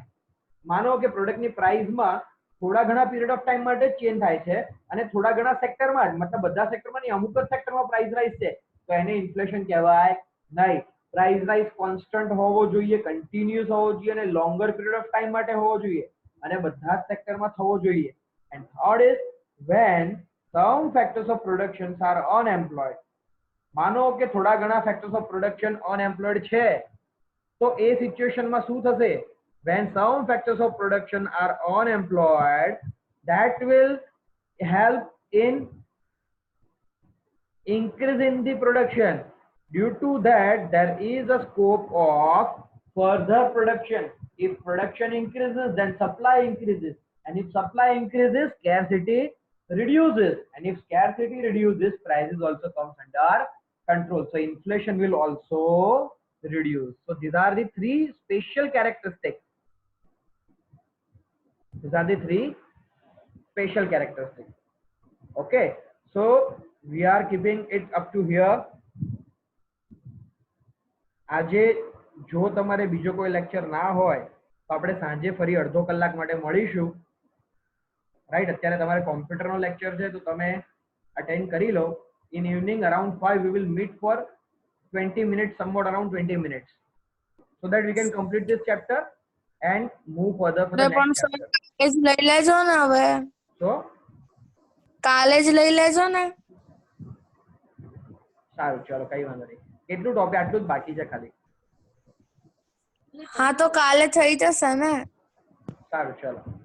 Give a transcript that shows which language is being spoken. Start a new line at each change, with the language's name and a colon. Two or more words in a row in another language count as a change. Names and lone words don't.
Gujarati: માનો કે પ્રોડક્ટની પ્રાઇસમાં થોડા ઘણા
English: period of time
Gujarati: માટે જ ચેન્જ થાય છે અને થોડા ઘણા સેક્ટરમાં જ, મતલબ બધા સેક્ટરમાં નહીં, અમુક જ સેક્ટરમાં
English: price rise
Gujarati: છે, તો એને ઇન્ફ્લેશન કહેવાય નહીં.
English: price rise constant
Gujarati: હોવો જોઈએ, કન્ટિન્યુઅસ હોવો જોઈએ અને
English: longer period of time
Gujarati: માટે હોવો જોઈએ અને બધા જ સેક્ટરમાં થવો જોઈએ.
English: and third is when some factors of production are unemployed.
Gujarati: માનો કે થોડા ઘણા
English: factors of production unemployed
Gujarati: છે, તો એ સિચ્યુએશનમાં શું થશે?
English: when some factors of production are unemployed, that will help in increase in the production. Due to that, there is a scope of further production. If production increases, then supply increases, and if supply increases, scarcity reduces, and if scarcity reduces, prices also comes under control. So inflation will also reduce. So these are the three special characteristics. These are the three special characteristics. Okay, so we are keeping it up to here.
Gujarati: આજે જો તમારે બીજો કોઈ લેક્ચર ના હોય તો આપણે સાંજે ફરી અડધો કલાક માટે મળીશું, રાઈટ? અત્યારે તમારે કોમ્પ્યુટરનો લેક્ચર છે તો તમે અટેન્ડ કરી લો.
English: in evening around 5 we will meet for 20 minutes, somewhat around 20 minutes, so that we can complete this chapter and move further for the
Gujarati: પણ
English: next
Gujarati: સર
English: chapter.
Gujarati: કાલે જ લઈ લેજો ને હવે. So કાલે જ લઈ લેજો ને. સારું, ચલો કઈ વાંધો નહીં. કેટલું ટોપિક? આટલું જ બાકી છે ખાલી. હા તો કાલે થઈ જશે ને. સારું, ચલો.